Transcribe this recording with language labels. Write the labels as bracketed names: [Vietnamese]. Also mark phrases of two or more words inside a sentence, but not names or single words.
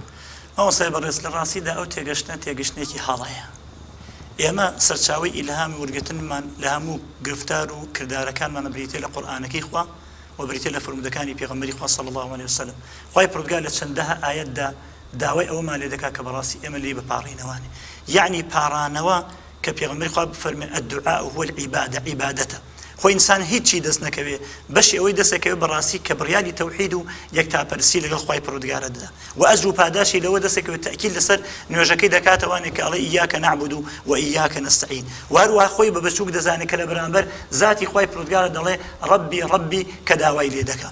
[Central Kurdish] ئەو سای بەڕێز لە ڕاستیدا ئەو تێگەشتێکی هەڵەیە ئێمە سەرچاوی ئیلهامی وەرگرتنمان لە هەموو گرفتار و کردارەکانمانە بریتێ لە قورئانەکەی خوا و بریتە لە فرمودەکانی پێغەمبەری خوا [Arabic] صلی الله عليه وسلم. [Central Kurdish] خوای پروردگار لە چەندەها ئاەتدا داوای ئەومان لێ دەکات کە بەڕاستی ئێمە لێ بپاڕینەوانێ، یعنی پاڕانەوە کە پێغەمبەری خوا بفەرمێ [Arabic] الدعاء هو العبادة [Central Kurdish] عبادەتە. خۆ ئینسان هیچی دەست نەکەوێ بەشی ئەوەی دەستەکەوێ بەڕاستی کە بڕیاری تەوحید و یەکتاپەرستی لەگەڵ خوای پروردگارە دەدا و ئەجر و پاداشی لەوە دەستەکەوێت تەئکید لەسەر نوێژەکەی دەکاتەوانێک کە ئەڵێ [Arabic] ئیاکە نەعبود و ئیاکە نەستەعین، [Central Kurdish] و هەروەها خۆی بە بچووک دەزانێت کە لە بەرامبەر ذاتی خوای پروردگارە دەڵێ [Arabic] ڕەبی ڕەبی [Central Kurdish] کە داوای لێ دەکات.